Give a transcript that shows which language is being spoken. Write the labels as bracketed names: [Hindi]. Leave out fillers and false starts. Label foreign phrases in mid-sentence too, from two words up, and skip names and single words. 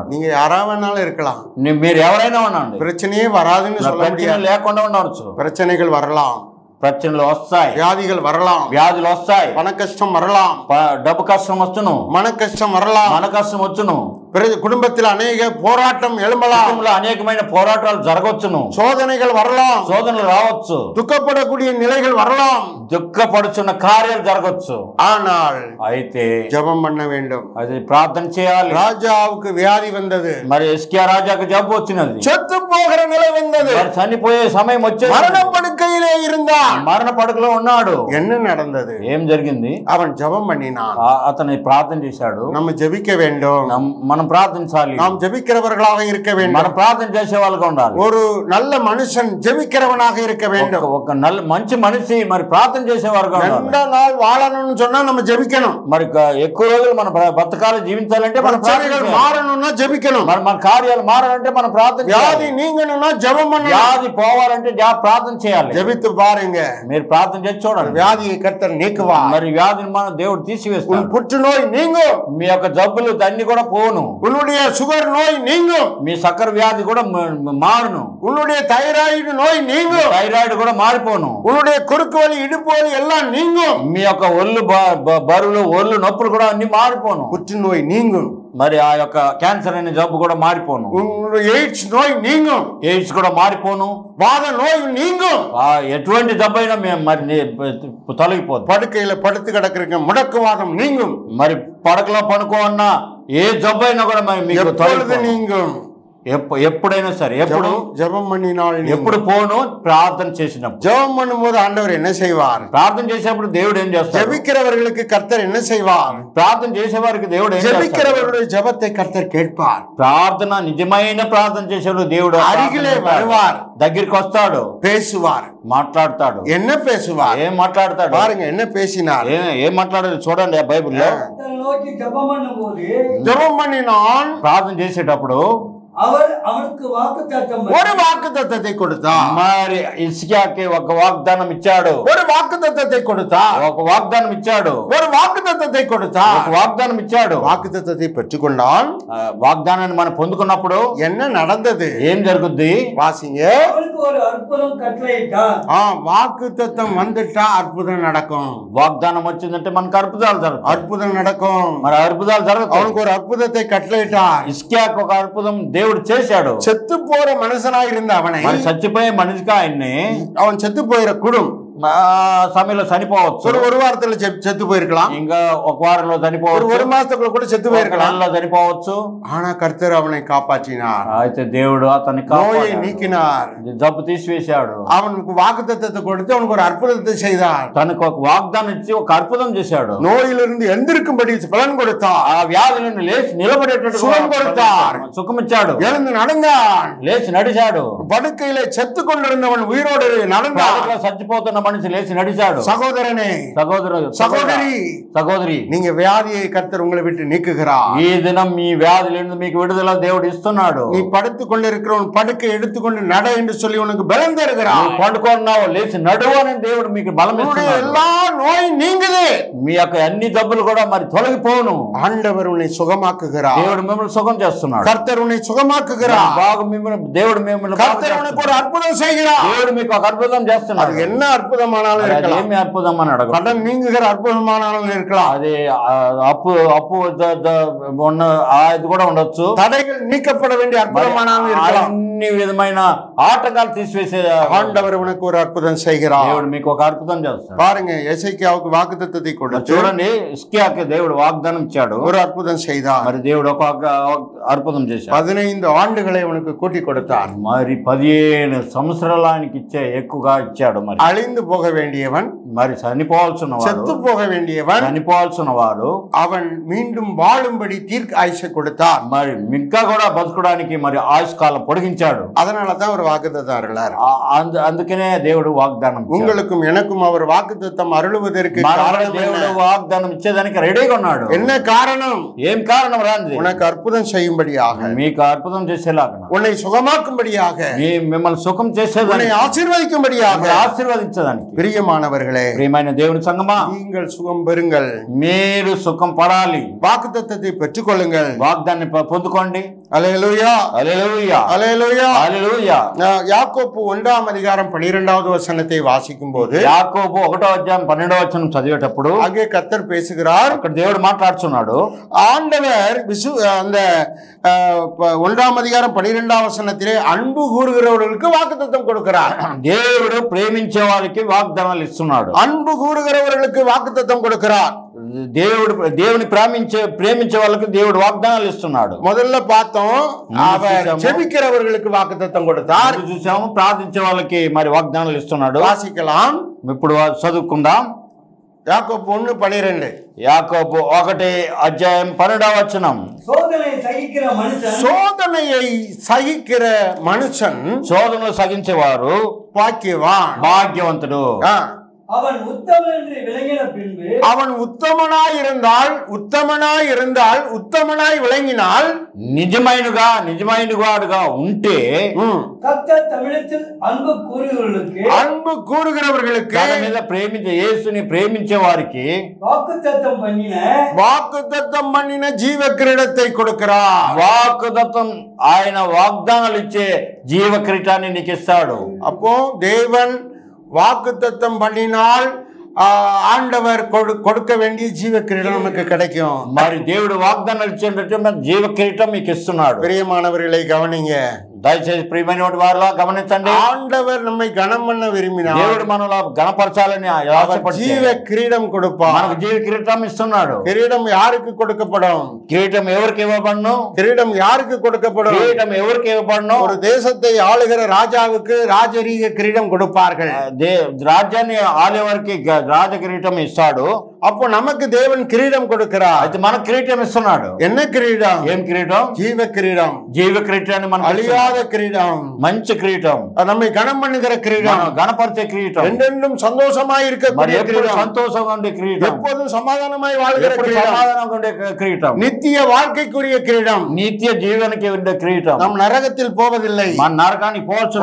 [Tamil] நீங்க யாரா வேணாலும் இருக்கலாம், [Telugu] మీరు ఎవరైనా ఉండండి, [Tamil] பிரச்சனையே வராதுன்னு சொல்ல [Telugu] ప్రశ్న [Tamil] முடியாது. [Telugu] లేకుండా ఉండవచ్చు. [Tamil] பிரச்சனைகள் வரலாம், [Telugu] ప్రశ్నలు వస్తాయి, [Tamil] வியாதிகள் வரலாம், [Telugu] వ్యాధులు వస్తాయి, [Tamil] பண கஷ்டம் வரலாம், [Telugu] డబ్బు కష్టం వచ్చును, [Tamil] மன கஷ்டம் வரலாம், [Telugu] మన కష్టం వచ్చును, [Tamil] குடும்பத்தில் அநேக போராட்டம் எழும்பலாம், [Telugu] కుటుంబంలో అనేకమైన పోరాటాలు జరగవచ్చును, [Tamil] சோதனைகள் வரலாம், [Telugu] శోధనలు రావచ్చు, [Tamil] துக்கப்படக்கூடிய நிலைகள் வரலாம். [Telugu] దుఃఖపడుచున్న కార్యాలు జరగవచ్చు. [Tamil] ஆனால் [Telugu] అయితే [Tamil] ஜெபம் பண்ண வேண்டும். [Telugu] అది ప్రార్థన చేయాలి. [Tamil] ராஜாவுக்கு வியாதி வந்தது, [Telugu] మరి హిజ్కియా రాజాకు జబ్బు వచ్చినది, [Tamil] செத்து போகிற நிலை வந்தது, [Telugu] మరి చనిపోయే సమయం వచ్చేది, [Tamil] மரண படுக்கையிலே இருந்தான். [Telugu] మరణ పడకలో ఉన్నాడు. [Tamil] என்ன நடந்தது? [Telugu] ఏం జరిగింది? [Tamil] அவன் ஜெபம் பண்ணினான். [Telugu] అతను ప్రార్థన చేశాడు. [Tamil] நம்ம ஜெபிக்க வேண்டும், [Telugu] మనం ప్రార్థించాలి, [Tamil] நாம் ஜெபிக்கிறவர்களாக இருக்க வேண்டும். [Telugu] మనం ప్రార్థన చేసే వాళ్ళగా ఉండాలి. [Tamil] ஒரு நல்ல மனுஷன் ஜெபிக்கிறவனாக இருக்க வேண்டும். [Telugu] ఒక మంచి మనిషి మరి ప్రార్థన చేసేవారుగా ఉండాలి. [Tamil] நீண்ட நாள் வாழணும்னு சொன்னா நம்ம ஜெபிக்கணும். [Telugu] మరి ఎక్కువ రోజులు మన బతకాలు జీవించాలంటే మనం [Tamil] பிரச்சனைகள் மாறணும்னா ஜெபிக்கணும். [Telugu] మరి మన కార్యాలు మారాలంటే మనం ప్రార్థన [Tamil] வியாதி [Telugu] చేయాలి. [Tamil] நீங்கணும்னா ஜெபம் பண்ணணும். [Telugu] వ్యాధి పోవాలంటే ప్రార్థన చేయాలి. [Tamil] ஜெபித்து பாருங்க, [Telugu] మీరు ప్రార్థన చేసి చూడండి, [Tamil] வியாதியை கர்த்தர் நீக்குவார். [Telugu] మరి వ్యాధిని మన దేవుడు [Tamil] உன் [Telugu] తీసివేస్తాడు. [Tamil] புற்றுநோய் நீங்கும், [Telugu] మీ యొక్క జబ్బులు అన్ని కూడా పోను, [Tamil] உன்னுடைய சுகர் நோய் நீங்கும், [Telugu] మీ సక్కర వ్యాధి కూడా మారును, [Tamil] உன்னுடைய தைராய்டு நோய் நீங்கும், [Telugu] థైరాయిడ్ కూడా మారిపోను, [Tamil] உன்னுடைய குறுக்கு வலி இடுப்பு வலி எல்லாம் நீங்கும், [Telugu] మీ యొక్క ఒళ్ళు బరువులు ఒళ్ళు నొప్పులు కూడా అన్ని మారిపోను, [Tamil] புற்றுநோய் நீங்கும், [Telugu] మరి ఆ యొక్క క్యాన్సర్ అనే జబ్బు కూడా మారిపోను, [Tamil] உன்னுடைய எய்ட்ஸ் நோய் நீங்கும், [Telugu] ఎయిడ్స్ కూడా మారిపోను, [Tamil] வாத நோய் நீங்கும். [Telugu] ఎటువంటి జబ్బు అయినా మరి తొలగిపోదు. [Tamil] படுக்கையில படுத்து கிடக்குறீங்க, முடக்குவாதம் நீங்கும், [Telugu] మరి పడకలో పడుకో అన్నా ఏ జబ్బు అయినా కూడా మీకు [Tamil] எப்பொழுது [Telugu] తొలగిపోదు. [Tamil] நீங்கும். [Telugu] ఎప్పుడైనా సరే, ఎప్పుడు [Tamil] ஜெபம் பண்ணினால் நீங்கும். [Telugu] ఎప్పుడు పోను ప్రార్థన చేసినప్పుడు. [Tamil] ஜெபம் பண்ணும்போது ஆண்டவர் என்ன செய்வார்? [Telugu] ప్రార్థన చేసేప్పుడు దేవుడు ఏం చేస్తాడు? [Tamil] ஜெபிக்கிறவர்களுக்கு கர்த்தர் என்ன செய்வார்? [Telugu] ప్రార్థన చేసేవారికి దేవుడు ఏం చేస్తాడు? [Tamil] ஜெபிக்கிறவர்களுடைய ஜெபத்தை கர்த்தர் கேட்பார். [Telugu] ప్రార్థన నిజమైన ప్రార్థన చేసేవాడు దేవుడు [Tamil] అరిగిలే வருவார், [Telugu] దగ్గరికి వస్తాడు, [Tamil] பேசுவார். [Telugu] మాట్లాడతాడు. [Tamil] என்ன பேசுவார்? [Telugu] ఏం మాట్లాడతాడు? [Tamil] பாருங்க என்ன பேசினார். [Telugu] ఏం మాట్లాడారు చూడండి ఆ బైబిల్లో. [Tamil] கர்த்தரை நோக்கி ஜெபம் பண்ணும்போது ஜெபம் பண்ணினான், [Telugu] ప్రార్థన చేసేటప్పుడు [Tamil] அவர் அவனுக்கு வாக்குத்தத்தம் ஒரு வாக்குத்தத்தத்தை கொடுத்தார். [Telugu] మరి హిజ్కియాకి ఒక వాగ్దానం ఇచ్చాడు, [Tamil] ஒரு வாக்குத்தத்தத்தை கொடுத்தார். [Telugu] ఒక వాగ్దానం ఇచ్చాడు, [Tamil] ஒரு வாக்குத்தத்தத்தை கொடுத்தார். [Telugu] ఒక వాగ్దానం ఇచ్చాడు. [Tamil] வாக்குத்தத்தத்தை பெற்றுக்கொண்டான். [Telugu] వాగ్దానాన్ని మనం పొందుకున్నప్పుడు [Tamil] என்ன நடந்தது? [Telugu] ఏం జరుగుద్ది? [Tamil] வாசிங்க. அவனுக்கு ஒரு அற்புதம் கட்டளையிட்டார். வாக்குத்தத்தம் வந்துட்டா அற்புதம் நடக்கும். [Telugu] వాగ్దానం వచ్చిందంటే మనకు అద్భుతాలు జరుగుతాయి. [Tamil] அற்புதம் நடக்கும். [Telugu] మరి అద్భుతాలు జరుగుతాయి. [Tamil] அவனுக்கு ஒரு அற்புதத்தை கட்டளையிட்டார். [Telugu] హిజ్కియాకు ఒక అద్భుతం దేవుడు చేశాడు. [Tamil] செத்து போற மனுஷனாய் இருந்த அவனை, [Telugu] మరి చచ్చిపోయే మనిషిగా ఆయన్ని [Tamil] அவன் செத்து போயிற குடும் [Telugu] సమయంలో చనిపోవచ్చు, [Tamil] ஒரு வாரத்துல செத்து போயிருக்கலாம், [Telugu] ఇంకా ఒక వారంలో చనిపోవచ్చు, [Tamil] ஒரு మాసத்துக்குள்ள కూడా செத்து போயிருக்கலாம். [Telugu] నెలలో చనిపోవచ్చు. [Tamil] ஆனா கர்த்தர் அவனை காப்பாற்றினார். [Telugu] అయితే దేవుడు అతన్ని [Tamil] நோயை [Telugu] కాపాడాడు, [Tamil] நீக்கினார். [Telugu] జబ్బు తీసివేశాడు. [Tamil] அவனுக்கு வாக்குத்தத்தத்தை கொடுத்து அவனுக்கு ஒரு அற்புதத்தை செய்தார். [Telugu] తనకు ఒక వాగ్దానం ఇచ్చి ఒక అద్భుతం చేశాడు. [Tamil] நோயிலிருந்து எந்திருக்கும்படி பலன் கொடுத்தார். [Telugu] ఆ వ్యాధి నుండి లేచి నిలబడేటట్టు సుఖం కొడతాడు. సుఖమిచ్చాడు. [Tamil] எழுந்து நடந்தான். [Telugu] లేచి నడిచాడు. [Tamil] படுக்கையில செத்து கொண்டிருந்தவன் உயிரோடு நடந்தான். [Telugu] చచ్చిపోతున్న మనిషి లేచి నడిచాడు. [Tamil] சகோதரனே, [Telugu] సహోదరి [Tamil] நீங்க வியாதியை கர்த்தர் உங்களை விட்டு நீக்குகிறார். [Telugu] ఈ దినం మీ వ్యాధుల మీకు విడుదల దేవుడు ఇస్తున్నాడు. [Tamil] நீ படுத்துக் கொண்டிருக்கிறவன் படுக்கை எடுத்துக்கொண்டு நட என்று சொல்லி உனக்கு பலம் தருகிறார். [Telugu] పండుకున్నావు లేచి నడువు అని దేవుడు మీకు బలం ఇస్తున్నాడు. [Tamil] எல்லா நோய் நீங்குது. [Telugu] మీ యొక్క అన్ని జబ్బులు కూడా మరి తొలగిపోను. [Tamil] ஆண்டவர் உன்னை சுகமாக்குகிறார். [Telugu] దేవుడు మిమ్మల్ని సుఖం చేస్తున్నాడు. [Tamil] கர்த்தர் உன்னை சுகமாக்குகிறார். [Telugu] దేవుడు మిమ్మల్ని [Tamil] கர்த்தர் உனக்கு ஒரு அற்புதம் செய்கிறார். [Telugu] దేవుడు మీకు ఒక అద్భుతం చేస్తున్నాడు. [Tamil] என்ன அற்புதமானாலும் இருக்கலாம். [Telugu] ఏమి అద్భుతం అని అడగ [Tamil] கடன் நீங்குகிற அற்புதமானாலும் இருக்கலாம். [Telugu] అది అప్పు ఉన్న ఇది కూడా ఉండొచ్చు. [Tamil] தடைகள் நீக்கப்பட வேண்டிய அற்புதமானாலும் இருக்கலாம். [Telugu] అన్ని విధమైన ఆటంకాలు తీసివేసే [Tamil] ஆண்டவர் உனக்கு ஒரு அற்புதம் செய்கிறார். [Telugu] దేవుడు మీకు ఒక అద్భుతం చేస్తాడు. [Tamil] பாருங்க, எசேக்கியாவுக்கு வாக்குத்தத்தத்தை கொடுத்து [Telugu] చూడండి, హిజ్కియాకి దేవుడు వాగ్దానం ఇచ్చాడు. [Tamil] ஒரு அற்புதம் செய்தார். [Telugu] మరి దేవుడు ఒక అద్భుతం చేశాడు. [Tamil] 15 ஆண்டுகளை உனக்கு கூட்டி கொடுத்தார். [Telugu] మరి 15 సంవత్సరాలు ఆయనకి ఎక్కువగా ఇచ్చాడు. మరి [Tamil] அழிந்து போக வேண்டியவன், [Telugu] మరి చనిపోవాల్సిన [Tamil] செத்து போக வேண்டியவன், [Telugu] చనిపోవాల్సిన వాడు [Tamil] அவன் மீண்டும் வாழும்படி தீர்க்க ஆயுஷை கொடுத்தார். [Telugu] మరి ఇంకా కూడా బతకడానికి మరి ఆయుష్కాలం పొడిగించాడు. [Tamil] அதனாலதான் அவர் வாக்குத்தத்தம் அருளார். [Telugu] అందుకనే దేవుడు వాగ్దానం [Tamil] உங்களுக்கும் எனக்கும் அவர் வாக்குத்தத்தம் அருளுவதற்கு [Telugu] దేవుడు వాగ్దానం ఇచ్చేదానికి రెడీగా ఉన్నాడు. [Tamil] என்ன காரணம்? [Telugu] ఏం కారణం రాంది? [Tamil] உனக்கு அற்புதம் செய்யும்படியாக, [Telugu] మీకు అద్భుతం చేసేలాగా, [Tamil] உன்னை சுகமாக்கும்படியாக, [Telugu] మిమ్మల్ని సుఖం చేసేదానికి, [Tamil] உன்னை ஆசீர்வதிக்கும்படியாக. [Telugu] ఆశీర్వదించడానికి [Tamil] பிரியமானவர்களே, [Telugu] ప్రియమైన దేవుని సంగమా, [Tamil] நீங்கள் சுகம் பெறுங்கள். [Telugu] మీరు సుఖం పడాలి. [Tamil] வாக்குத்தத்தத்தை பெற்றுக் கொள்ளுங்கள். [Telugu] వాగ్దాన్ని పొందుకోండి. [Tamil] அல்லேலூயா, [Telugu] హల్లెలూయా, [Tamil] அல்லேலூயா, [Telugu] హల్లెలూయా. [Tamil] யாக்கோப்பு 1ஆம் அதிகாரம் 12வது வசனத்தை வாசிக்கும் போது, [Telugu] యాకోబు 1వ అధ్యాయం 12వ వచనం చదివేటప్పుడు [Tamil] அங்கே கர்த்தர் பேசுகிறார். [Telugu] అక్కడ దేవుడు మాట్లాడుతున్నాడు. [Tamil] ஆண்டவர் அந்த 1ஆம் அதிகாரம் 12ஆம் வசனத்திலே அன்பு கூறுகிறவர்களுக்கு வாக்குத்தத்தம் கொடுக்கிறார். [Telugu] దేవుడు ప్రేమించే వారికి వాగ్దానాలు ఇస్తున్నాడు. [Tamil] அன்பு கூறுகிறவர்களுக்கு வாக்குத்தத்தம் கொடுக்கிறார். [Telugu] దేవుని ప్రేమించే వాళ్ళకి దేవుడు వాగ్దానాలు ఇస్తున్నాడు. [Tamil] முதல்ல பார்த்தோம், அவர் ஜெபிக்கிறவர்களுக்கு வாக்குத்தத்தம் கொடுத்தார். [Telugu] చూసాము, ప్రార్థించే వాళ్ళకి మరి వాగ్దానాలు ఇస్తున్నాడు. [Tamil] வாசிக்கலாம். [Telugu] ఇప్పుడు చదువుకుందాం. [Tamil] யாக்கோப்பு 1:12. [Telugu] యాకోబు 1 అధ్యాయం 12వ వచనం. [Tamil] சோதனை சகிக்கிற மனுஷன், சோதனையை சகிக்கிற மனுஷன் [Telugu] శోధనలు సహించేవారు [Tamil] பாக்கியவான், [Telugu] భాగ్యవంతుడు. [Tamil] அவன் உத்தமன் என்று விளங்கின பின்பு, அவன் உத்தமனாய் இருந்தால் உத்தமனாய் விளங்கினால், [Telugu] నిజమైన వాడుగా ఉంటే, [Tamil] கர்த்தர் தமிழத்தில் அன்பு கூறுகிறவர்களுக்கு [Telugu] తన మీద యేసుని ప్రేమించే వారికి [Tamil] வாக்குத்தத்தம் பண்ணின ஜீவ கிரீடத்தை கொடுக்கிறார். [Telugu] వాగ్దానం, ఆయన వాగ్దానాలు ఇచ్చే జీవ కిరీటాన్ని నీకు ఇస్తాడు. [Tamil] அப்போ தேவன் வாக்குத்தத்தம் பண்ணினால் ஆண்டவர் கொடுக்க வேண்டிய ஜீவ கிரீடம் நமக்கு கிடைக்கும். [Telugu] మరి దేవుడు వాగ్దానాలు ఇచ్చేటట్టు జీవ కిరీటం మీకు ఇస్తున్నాడు. [Tamil] பிரியமானவர்களை கவனிங்க. [Telugu] దయచేసి ప్రియమైన వారిలా గమనించండి. [Tamil] ஆண்டவர் நம்மை கனம் பண்ண விரும்பினார். [Telugu] దేవుడు మనలో గణపరచాలని ఆశపడి [Tamil] ஜீவ கிரீடம் கொடுப்பார். [Telugu] మనకు జీవ కిరీటం ఇస్తున్నాడు. [Tamil] కిరీటం யாருக்கு கொடுக்கப்படும்? [Telugu] కిరీటం ఎవరికి ఇవ్వబడును? [Tamil] కిరీటం யாருக்கு கொடுக்கப்படும்? [Telugu] కిరీటం ఎవరికి ఇవ్వబడును? [Tamil] ஒரு தேசத்தை ஆளுகிற ராஜாவுக்கு ராஜரீக கிரீடம் கொடுப்பார்கள். [Telugu] రాజ్యాన్ని ఆలేవారికి రాజ కిరీటం ఇస్తాడు. [Tamil] அப்போ நமக்கு தேவன் கிரீடம் கொடுக்கிறார். [Telugu] అయితే మన కిరీటం ఇస్తున్నాడు. [Tamil] என்ன கிரீடம்? [Telugu] ఏం కిరీటం? జీవ కిరీటం. జీవ కిరీటాన్ని మనకు [Tamil] அழியாத கிரீடம், [Telugu] మంచి కిరీటం, [Tamil] நம்மை கனம் பண்ணுகிற கிரீடம், [Telugu] గణపరిచే కిరీటం, [Tamil] என்றென்றும் சந்தோஷமாய் இருக்கக்கூடிய கிரீடம், [Telugu] సంతోషంగా ఉండే కిరీటం, [Tamil] எப்போதும் సమాధానமாய் வாழ்கிற கிரீடம், [Telugu] సమాధానంగా ఉండే కిరీటం, [Tamil] நித்திய வாழ்க்கைக்குரிய கிரீடம், [Telugu] నిత్య జీవనకి ఉండే కిరీటం. [Tamil] நாம் నరకத்தில் போவதில்லை, [Telugu] మన నరకానికి పోవచ్చు,